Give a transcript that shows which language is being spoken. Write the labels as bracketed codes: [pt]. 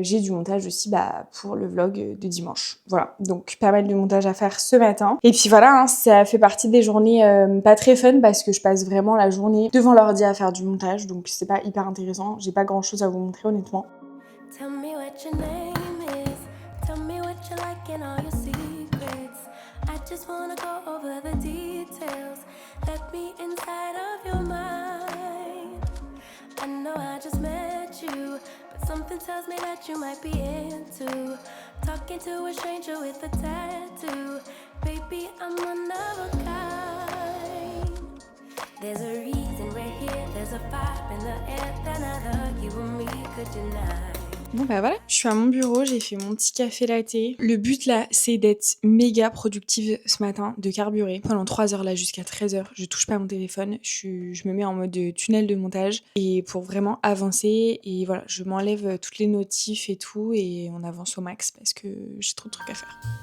[fr] J'ai du montage aussi pour le vlog de dimanche. Voilà, donc pas mal de montage à faire ce matin. Et puis voilà, ça fait partie des journées pas très fun parce que je passe vraiment la journée devant l'ordi à faire du montage. Donc c'est pas hyper intéressant. J'ai pas grand chose à vous montrer honnêtement. [en] Tell me what your name is. Tell me what you like and all your secrets. I just wanna go over the details. Let me inside of your mind. I know I just met you, but something tells me that you might be into talking to a stranger with a tattoo. Baby, I'm one of a kind. There's a reason we're here, there's a vibe in the air that neither you or me could deny. [fr] Bon voilà, je suis à mon bureau, j'ai fait mon petit café latte. Le but là, c'est d'être méga productive ce matin, de carburer. Pendant 3 heures là, jusqu'à 13h, je touche pas à mon téléphone, je me mets en mode tunnel de montage et pour vraiment avancer. Et voilà, je m'enlève toutes les notifs et tout et on avance au max parce que j'ai trop de trucs à faire.